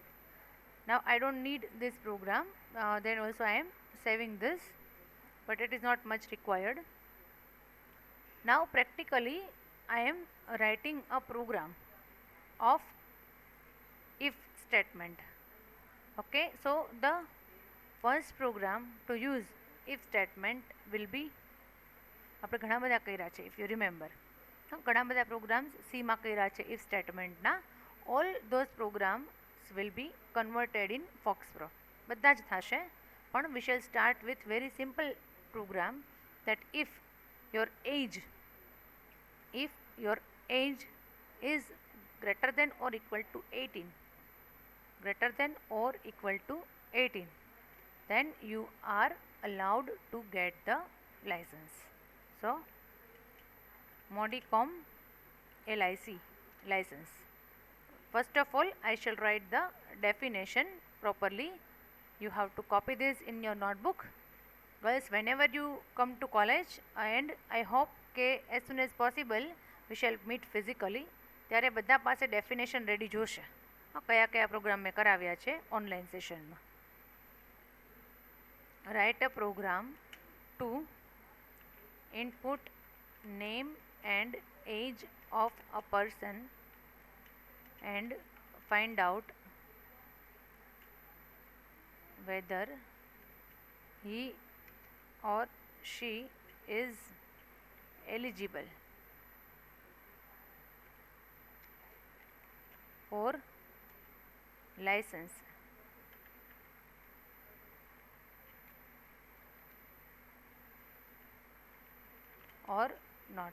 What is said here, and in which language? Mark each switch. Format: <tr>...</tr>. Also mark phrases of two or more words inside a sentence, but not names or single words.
<en>Now I don't need this program, then also I am saving this, but it is not much required. Now practically I am writing a program of if statement. Okay, so the first program to use if statement will be,</en> <gu>આપણે ઘણા બધા કર્યા છે,</gu> <en>if you remember.</en> <gu>ઘણા બધા programs C માં કર્યા છે</gu> <en>if statement</en> <gu>ના.</gu> <en>all those programs will be converted in FOXPRO.</en> <gu>બધા જ થશે, પણ</gu> <en>we shall start with very simple program, that if your age is greater than or equal to 18, then you are allowed to get the license. So Modicom LIC license. First of all, I shall write the definition properly. You have to copy this in your notebook. Girls, whenever you come to college, and I hope કે as soon as possible we shall meet physically,</en> <gu>ત્યારે બધા પાસે</gu> <en>definition ready</en> <gu>જોશે. કયા કયા પ્રોગ્રામ મેં કરાવ્યા છે</gu> <en>online session માં. Write a program to input name and age of a person and find out whether he or she is eligible for license or not.</en>